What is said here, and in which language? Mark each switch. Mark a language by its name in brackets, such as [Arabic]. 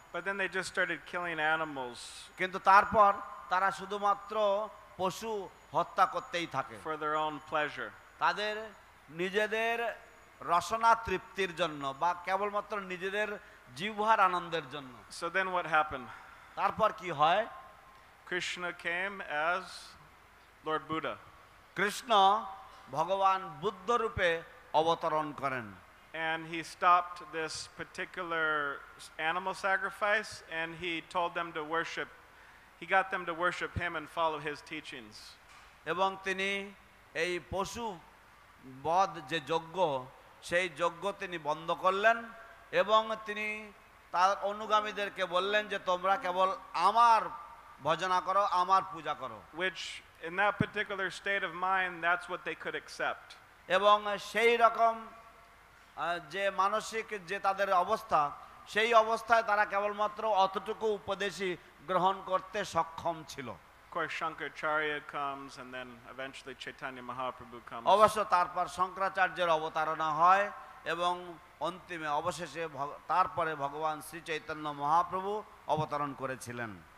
[English] But then they just started killing animals [Bangla] কিন্তু তারপর তারা শুধুমাত্র পশু হত্যা করতেই থাকে [English] for their own pleasure. [Bangla] তাদের নিজেদের রসনা তৃপ্তির জন্য বা কেবলমাত্র নিজেদের জিহ্বার আনন্দের জন্য। [English] So then what happened? [Bangla] তারপর কি হয়? [English] Krishna came as Lord Buddha. [Bangla] Krishna ভগবান বুদ্ধ রূপে অবতরণ করেন। [English] And he stopped this particular animal sacrifice and he told them to worship. He got them to worship him and follow his teachings. [Bangla] এবং তিনি এই পশু বধ যে যজ্ঞ সেই যজ্ঞ তিনি বন্ধ করলেন এবং তিনি তার অনুগামীদেরকে বললেন যে তোমরা কেবল আমার ভজনা করো, আমার পূজা করো। [English] Which in that particular state of mind, that's what they could accept. [Bangla] এবং সেই রকম যে মানসিক যে তাদের অবস্থা, সেই অবস্থায় তারা কেবলমাত্র অতটুকু উপদেশই গ্রহণ করতে সক্ষম ছিল। [English] Of course, Shankaracharya comes and then eventually Chaitanya Mahaprabhu comes. [Bangla] অবশ্য তারপর শঙ্করাচার্যের অবতারণা হয় এবং অন্তিমে অবশেষে তারপরে ভগবান শ্রী চৈতন্য মহাপ্রভু অবতরণ করেছিলেন।